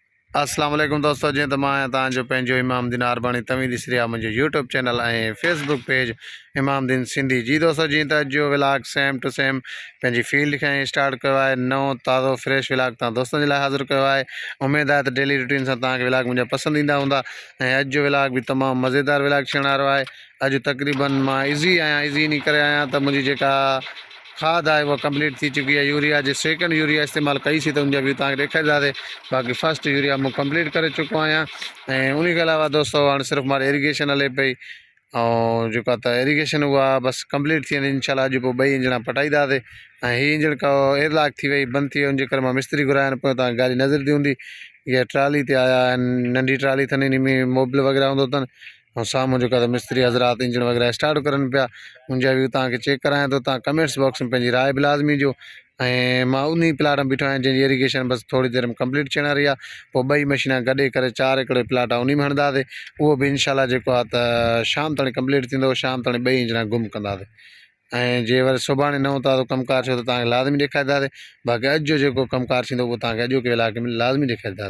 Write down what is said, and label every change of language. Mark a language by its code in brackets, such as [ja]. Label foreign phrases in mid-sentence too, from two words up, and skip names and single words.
[sd] अस्सलाम वालेकुम दोस्तों, जी तो मैं तव्हांजो पंहिंजो इमामदीन आरबाणी तव्हीं ॾिसी रहिया मुंहिंजो यूट्यूब चैनल ऐं फेसबुक पेज इमामदीन सिंधी। जी दोस्तों, जी तो अॼु जो व्लॉग [en] same to same [sd] पंहिंजी फील्ड खां ई स्टार्ट कयो आहे। नओं ताज़ो फ्रेश व्लॉग तव्हां दोस्तनि जे लाइ हाज़िर कयो आहे। उमेद आहे त [en] daily routine [sd] सां तव्हांखे व्लॉग मुंहिंजा पसंदि ईंदा हूंदा ऐं अॼु जो व्लॉग बि तमामु मज़ेदार व्लॉग थियण वारो आहे। अॼु तक़रीबन मां इज़ी आहियां, इज़ी इन करे आहियां त मुंहिंजी जेका खाद है वो कंप्लीट थी चुकी है। यूरिया जो [en] second urea [sd] इस्तेमाल कई सी तो उनजा व्यू तक ॾेखारींदासीं। बाक़ी [en] first urea [sd] मूँ कंप्लीट कर चुको आहियां। ऐं उन के अलावा दोस्तों हाँ सिर्फ मारे इरीगेशन हले पई और जो इरीगेशन हुआ बस कंप्लीट थी वेंदी इंशाल्लाह। अॼु पोइ 2 इंजण पटाईंदासीं ऐं हीअ इंजण का एयरलॉक थी वई बंद थी वई, उनजे करे मां मिस्त्री घुराया पियो। तव्हां गाड़ी नज़र दी हूंदी, इहा ट्राली ते आया आहिनि, नंढी ट्राली अथनि, इन में मोबिल वग़ैरह हूंदो अथनि और साम्हूं जो मिस्त्री हज़रात इंजन वग़ैरह स्टार्ट करनि पिया। उनजा व्यू तव्हांखे चेक करायां थो। तव्हां [en] comments box [sd] में पंहिंजी राय बि लाज़मी ॾियो। ऐं मां उन प्लाट में बीठो आहियां जंहिंजी इरीगेशन बस थोड़ी देर में कंप्लीट थियण वारी आहे। पोइ 2 मशीना गॾे करे 4 एकड़ प्लाट आहे उन में हणंदासीं। उहो बि इंशाल्लाह जेको आहे त शाम ताईं कंप्लीट थींदो। शाम ताईं 2 इंजण गुम कंदासीं ऐं जे वरी सुभाणे नओं ताज़ो कमकार थियो त तव्हांखे लाज़मी ॾेखारींदासीं। बाक़ी अॼु जो जेको कमकार थींदो उहो तव्हांखे अॼोके व्लॉग में लाज़मी ॾेखारींदासीं।